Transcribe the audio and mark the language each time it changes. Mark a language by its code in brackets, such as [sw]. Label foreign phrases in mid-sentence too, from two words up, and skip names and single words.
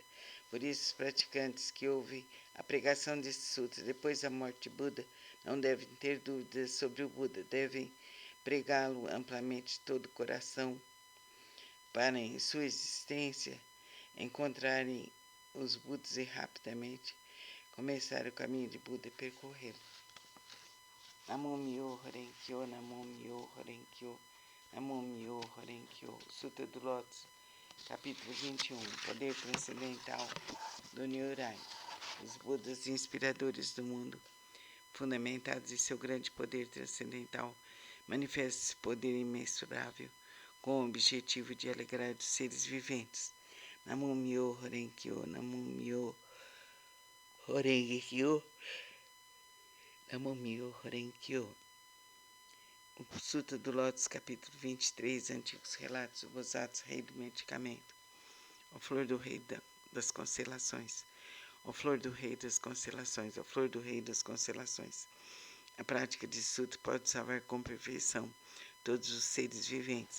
[pt] Por isso, os praticantes que ouvem a pregação desse sutra depois da morte de Buda não devem ter dúvidas sobre o Buda, devem pregá-lo amplamente de todo o coração, para em sua existência encontrarem os Budas e rapidamente começar o caminho de Buda e percorrê-lo. [ja] 南無妙法蓮華経、南無妙法蓮華経、南無妙法蓮華経. [pt] Sutra do Lótus, capítulo 21. Poder transcendental do Nyorai. Os Budas inspiradores do mundo, fundamentados em seu grande poder transcendental, manifestam esse poder imensurável com o objetivo de alegrar os seres viventes. [ja] 南無妙法蓮華経、南無妙法蓮華経、南無妙法蓮華経. [pt] O Sutra do Lótus, capítulo 23, Antigos Relatos do Bosatsu, Rei do Medicamento. Ó flor do Rei das Constelações, ó flor do Rei das Constelações, ó flor do Rei das Constelações. A prática de Sutra pode salvar com perfeição todos os seres viventes.